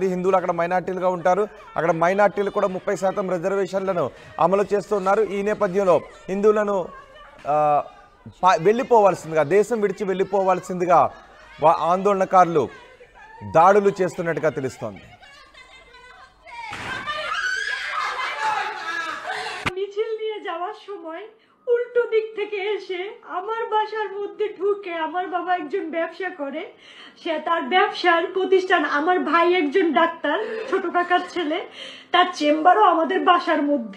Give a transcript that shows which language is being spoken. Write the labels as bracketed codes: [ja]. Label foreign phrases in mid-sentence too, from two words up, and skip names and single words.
[te] హిందువులు అక్కడ మైనార్టీలుగా ఉంటారు. అక్కడ మైనార్టీలు కూడా 30% రిజర్వేషన్లను అమలు చేస్తున్నారు. ఈ నేపథ్యంలో హిందువులను వెళ్ళిపోవాల్సిందిగా, దేశం విడిచి వెళ్ళిపోవాల్సిందిగా ఆందోళనకారులు దాడులు చేస్తున్నట్టుగా తెలుస్తోంది. [bn] মিছিল নিয়ে যাওয়ার সময় উল্টো দিক থেকে এসে আমার বাসার মধ্যে ঢুকে, আমার বাবা একজন ব্যবসা করে, সে তার ব্যবসার প্রতিষ্ঠান, আমার ভাই একজন ডাক্তার, ছোট কাকার ছেলে, তার চেম্বারও আমাদের বাসার মধ্যে।